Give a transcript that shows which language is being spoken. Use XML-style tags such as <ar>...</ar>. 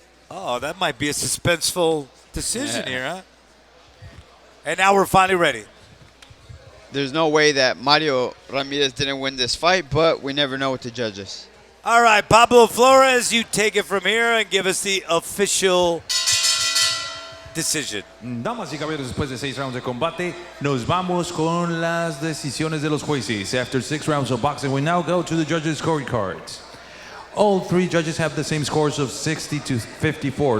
<en>Oh, that might be a suspenseful decision here, huh? And now we're finally ready. There's no way that Mario Ramirez didn't win this fight, but we never know with the judges. All right, Pablo Flores, you take it from here and give us the official decision.</en> <es>Damas y caballeros, después de 6 rounds de combate, nos vamos con las decisiones de los jueces.</es> <en>After 6 rounds of boxing, we now go to the judges' scorecards. All 3 judges have the same scores of 60 to 54.</en>